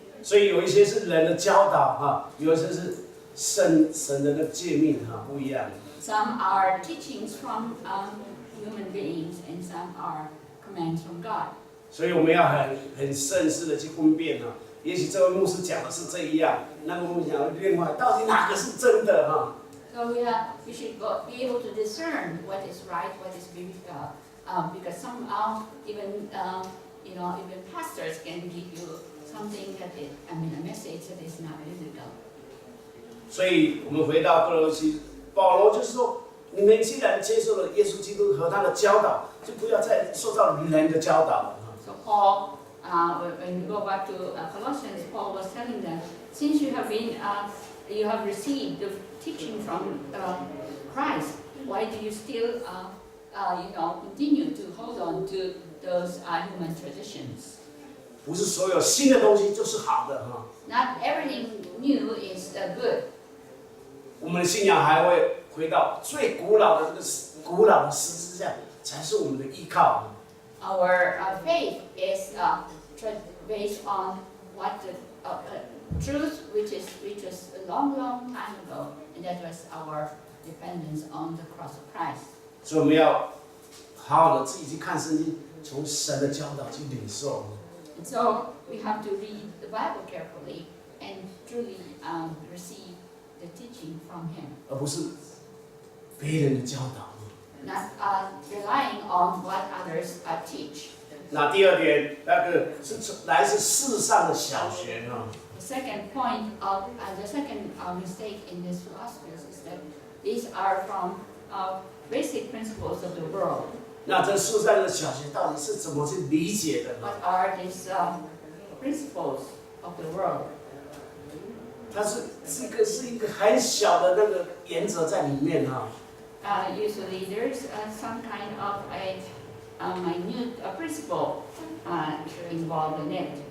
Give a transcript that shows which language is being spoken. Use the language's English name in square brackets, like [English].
[Chinese] 所以有一些是人的教导有一些是神的那诫命不一样。 [English] Some are teachings from human beings, and some are commands from God. [Chinese] 所以我们要很慎思的去分辨也许这位牧师讲的是这样，那个牧师讲的另外，到底哪个是真的 [English] So we should be able to discern what is right, what is biblical, because somehow even even pastors can give you something that is, a message that is not biblical. [Chinese] 所以我们回到哥罗西，保罗就是说，你们既然接受了耶稣基督和他的教导，就不要再受到人的教导了。 [English] So Paul, when we go back to Colossians, Paul was telling them, since you have received the teaching from Christ, why do you still, continue to hold on to those human traditions? [Chinese] 不是所有新的东西就是好的 [English] Not everything new is good. [Chinese] 我们的信仰还会回到最古老的古老的十字架，才是我们的依靠。 [English] Our faith is based on what the truth which was a long time ago, and that was our dependence on the cross of Christ. [Chinese] 所以我们要好好的自己去看圣经，从神的教导去领受。 [English] And so we have to read the Bible carefully and truly receive the teaching from Him, [Chinese] 而不是别人的教导。 [English] not relying on what others teach. [Chinese] 那第二点，那个是来自世上的小学啊。 [English] The second point of the second mistake in these philosophies is that these are from basic principles of the world. [Chinese] 那这世上的小学到底是怎么去理解的呢？ [English] What are these principles of the world? [Chinese] 它是一个很小的那个原则在里面啊。 [English] Usually there's some kind of a minute principle involved in it.